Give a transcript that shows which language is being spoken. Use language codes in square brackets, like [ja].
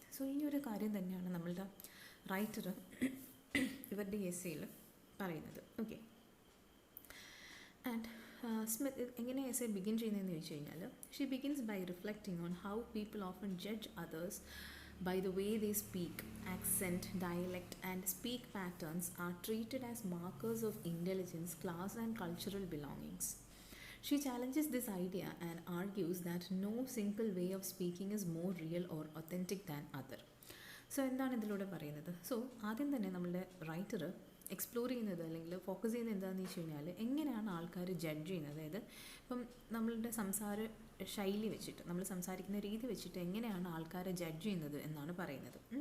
[ml] So ഈ ഒരു കാര്യം തന്നെയാണ് നമ്മളുടെ റൈറ്റർ ഇവരുടെ എസ്സേയിൽ പറയുന്നത്. ഓക്കെ, ആൻഡ് സ്മിത്ത് എങ്ങനെ എസ്സേ ബിഗിൻ ചെയ്യുന്നതെന്ന് ചോദിച്ചു കഴിഞ്ഞാൽ, [en] She begins by reflecting on how people often judge others by the way they speak. Accent, dialect, and speak patterns are treated as markers of intelligence, class, and cultural belongings. She challenges this idea and argues that no single way of speaking is more real or authentic than other. [ml] So എന്താണ് ഇതിലൂടെ പറയുന്നത്? So ആദ്യം തന്നെ നമ്മളുടെ writer explore ചെയ്യുന്നത് അല്ലെങ്കിൽ focus ചെയ്യുന്നത് എന്താണെന്ന് വെച്ച് കഴിഞ്ഞാൽ, എങ്ങനെയാണ് ആൾക്കാർ ജഡ്ജ് ചെയ്യുന്നത്. അതായത് ഇപ്പം നമ്മളുടെ സംസാര ശൈലി വെച്ചിട്ട്, നമ്മൾ സംസാരിക്കുന്ന രീതി വെച്ചിട്ട് എങ്ങനെയാണ് ആൾക്കാരെ ജഡ്ജ് ചെയ്യുന്നത് എന്നാണ് പറയുന്നത്.